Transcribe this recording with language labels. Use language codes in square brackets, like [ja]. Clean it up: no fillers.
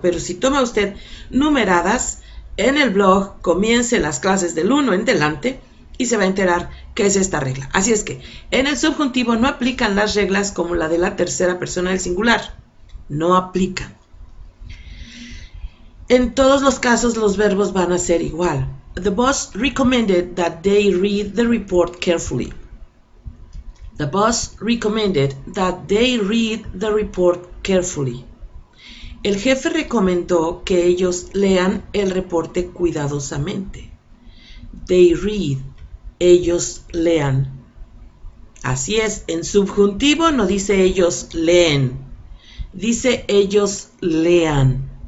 [es] Pero si toma usted numeradas, en el blog comience las clases del 1 en delante y se va a enterar qué es esta regla. Así es que en el subjuntivo no aplican las reglas como la de la tercera persona del singular. No aplican. En todos los casos los verbos van a ser igual. [en] The boss recommended that they read the report carefully. The boss recommended that they read the report carefully. [es] El jefe recomendó que ellos lean el reporte cuidadosamente. [en] They read. [es] Ellos lean. Así es, en subjuntivo no dice ellos leen, dice ellos lean.